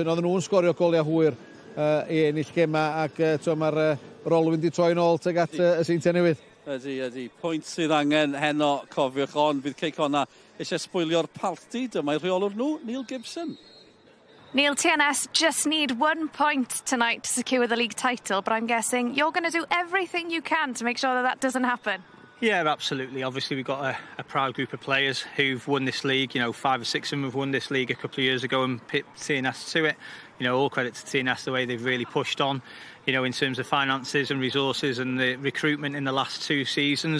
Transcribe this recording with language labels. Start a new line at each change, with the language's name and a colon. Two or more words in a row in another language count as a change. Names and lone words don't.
Welsh: Oedden nhw'n sgorio goliau hwyr i ennill gemau, ac mae'r rolwyn di troi nôl teg at y seintiau newydd. Ydy. Pwynt sydd angen heno, cofiwch, ond fydd Quay Connah eisiau sbwylio'r palti. Dyma'i rheolwr nhw, Neil Gibson.
English: Neil, TNS just need 1 point tonight to secure the league title, but I'm guessing you're going to do everything you can to make sure that doesn't happen. Yeah, absolutely. Obviously, we've got a proud group of players who've won this league. 5 or 6 of them have won this league a couple of years ago and pipped TNS to it. All credit to TNS, the way they've really pushed on, in terms of finances and resources and the recruitment in the last 2 seasons.